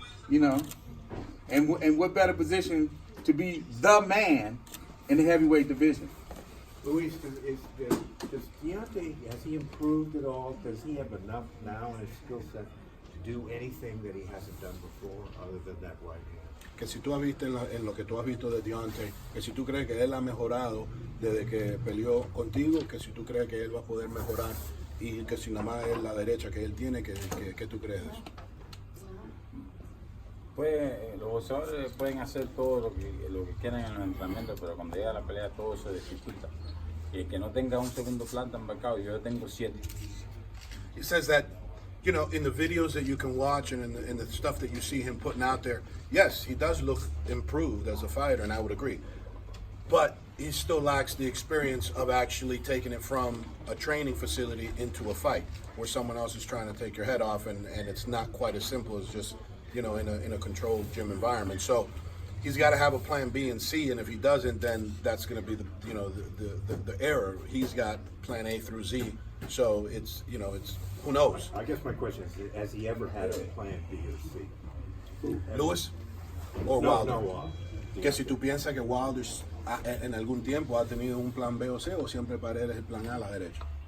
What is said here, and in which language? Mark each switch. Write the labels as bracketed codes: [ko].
[en] And what better position to be the man in the heavyweight division? Luis, does Deontay, has he improved at all? Does he have enough now in his skill set to do anything that he hasn't done before other than that right hand? [es] Que si tú has visto en lo que tú has visto de Deontay, que si tú crees que él ha mejorado desde que peleó contigo, que si tú crees que él va a poder mejorar y que si nada más es la derecha que él tiene, que tú crees de eso. Pues los boxeadores pueden hacer todo lo que quieran en los entrenamientos, pero cuando llega la pelea todo se dificulta. Y el que no tenga un segundo plan tan marcado, yo tengo 7. [en] He says that, in the videos that you can watch and in the stuff that you see him putting out there, yes, he does look improved as a fighter, and I would agree. But he still lacks the experience of actually taking it from a training facility into a fight, where someone else is trying to take your head off, and it's not quite as simple as just in a controlled gym environment. So he's got to have a plan B and C, and if he doesn't, then that's going to be the error. He's got plan A through Z. So it's who knows. I guess my question is, has he ever had a plan B or C? Luis or Wilder? No. [es] Que si tú piensas que Wilder en algún tiempo ha tenido un plan B o C, o siempre para él es el plan A a la derecha.